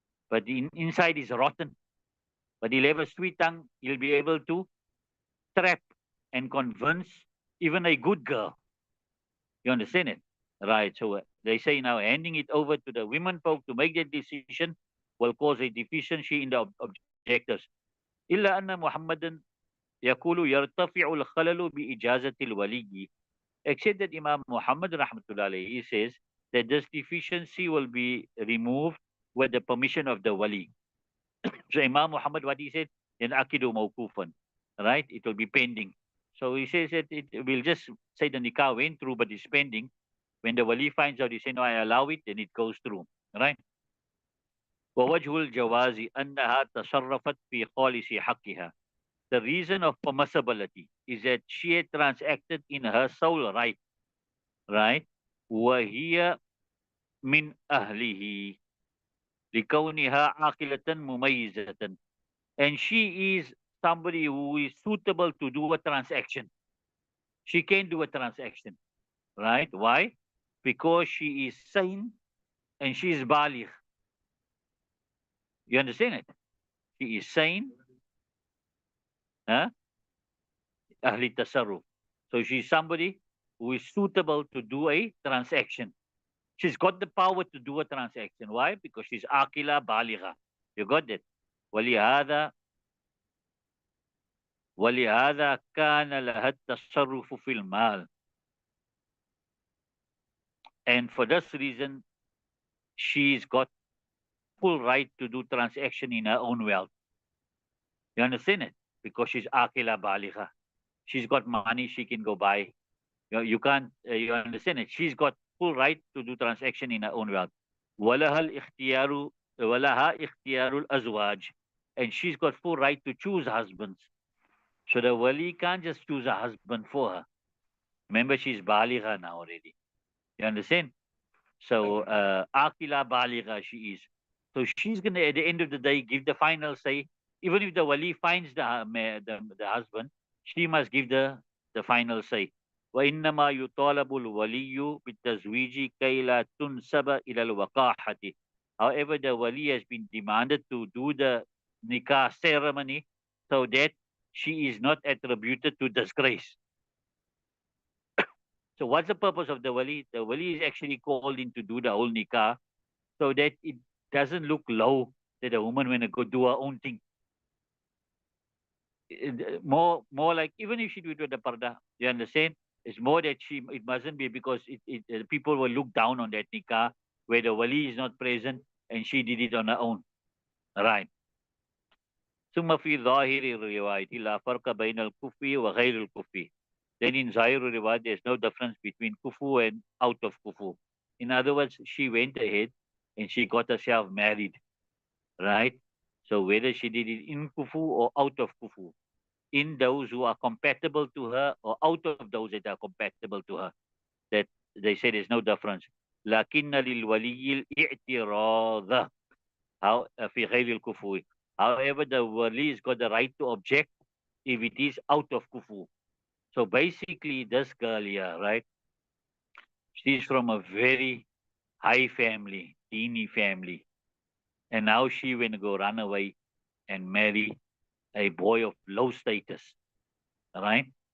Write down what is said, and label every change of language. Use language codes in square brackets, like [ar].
[en] But inside is rotten. But he'll have a sweet tongue. He'll be able to trap and convince even a good girl. You understand it? Right. So they say now handing it over to the women folk to make that decision will cause a deficiency in the objectives. [ar] إلا أن محمدا يقول يرتفع الخلل بإجازة الولي. [en] Except that Imam Muhammad rahmatullah alayhi says that this deficiency will be removed with the permission of the wali. So Imam Muhammad, what he said, then [ar] akidu mawkufan, [en] right? It will be pending. So he says that it will just say the nikah went through, but it's pending. When the wali finds out, he say, no, I allow it, then it goes through, right? [ar] ووجه الجواز أنها تصرفت في خالص حقها. [en] The reason of permissibility is that she had transacted in her sole right, right? [ar] وهي من أهله لكونها عاقلة مميزة, [en] and she is somebody who is suitable to do a transaction. She can do a transaction, right? Why? Because she is sane and she is baligh. You understand it? She is sane, huh? Ahli tasarruf. So she's somebody who is suitable to do a transaction. She's got the power to do a transaction. Why? Because she's akila baligha. You got that? [ar] ولهذا ولهذا كان لها التصرف في المال. [en] And for this reason, she's got full right to do transaction in her own wealth. You understand it? Because she's akila baligha. She's got money, she can go buy. You can't, you understand it. She's got full right to do transaction in her own wealth. [ar] وَلَهَا الْإِخْتِيَارُ وَلَهَا إِخْتِيَارُ الْأَزْوَاجِ. [en] And she's got full right to choose husbands. So the wali can't just choose a husband for her. Remember, she's baligha now already. You understand? So, Akila baligha she is. So she's going to, at the end of the day, give the final say. Even if the wali finds the husband, she must give the final say. [ar] وإنما يطالب الولي بالتزويج كي لا تنسب إلى الوقاحة. [en] However, the wali has been demanded to do the nikah ceremony so that she is not attributed to disgrace. So what's the purpose of the wali? The wali is actually called in to do the whole nikah so that it doesn't look low that a woman when go do her own thing. More like even if she do it with the parda, you understand? It's more that it mustn't be because people will look down on that nikah where the wali is not present and she did it on her own. Right. [ar] ثم في ظاهر الرواية لا فرق بين الكفي وغير الكفي. [en] Then in Zahir riwayat, there's no difference between kufu and out of kufu. In other words, she went ahead and she got herself married, right? So whether she did it in kufu or out of kufu, in those who are compatible to her or out of those that are compatible to her, that they say there's no difference. [ar] لكن للولي الاعتراض في غير الكفو. [en] However, the wali's got the right to object if it is out of kufu. So basically, this girl here, right? She's from a very high family, teeny family. And now she will go run away and marry a boy of low status, right?